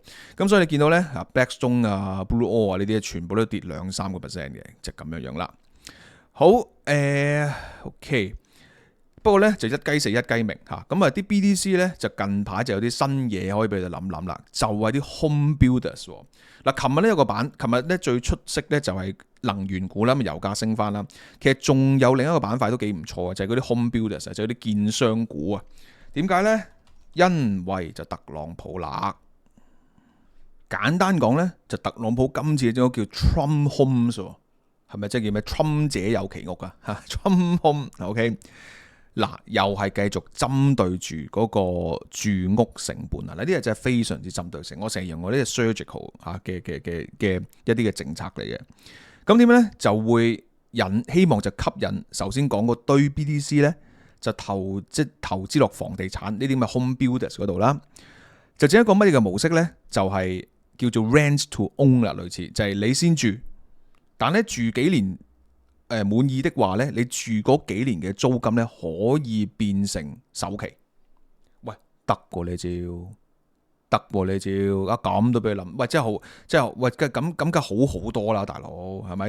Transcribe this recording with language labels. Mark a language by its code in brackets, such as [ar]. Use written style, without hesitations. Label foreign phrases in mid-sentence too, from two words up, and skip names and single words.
[yue] 咁所以你見到咧Blackstone 啊、Blue Owl 啊呢啲全部都跌2-3%嘅，就咁樣啦。好，OK。不過咧就一雞死一雞鳴嚇，咁啊啲 BDC 咧就近排就有啲新嘢可以俾你諗諗啦，就係啲 [en] home builders。 [yue] 嗱，琴日咧有個板，琴日咧最出色咧就係能源股啦，咁油價升翻啦。其實仲有另一個板塊都幾唔錯嘅，就係嗰啲 [en] home builders， [yue] 就係啲建商股啊。點解咧？因為就特朗普啦。簡單講咧，就特朗普今次嘅嗰個叫 Trump Homes 喎，係咪即係叫咩 Trump 者有其屋啊？嚇 ，Trump Home，OK。嗱，又係繼續針對住嗰個住屋成本啊！嗱，呢啲係真係非常之針對性。我成日用我呢個 surgical 嚇嘅一啲嘅政策嚟嘅。咁點樣咧？就會希望就吸引首先講嗰堆 BDC 咧，就投資落房地產呢啲咁嘅 [en] home builders [yue] 嗰度啦。就整一個乜嘢嘅模式咧？就係叫做 [en] rent to own [yue] 啦，類似就係你先住，但咧住幾年。滿意的話咧，你住嗰幾年嘅租金咧可以變成首期，喂得過呢招得喎你照咁都俾佢冧，喂真係好，真係喂咁梗好好多啦，大佬係咪？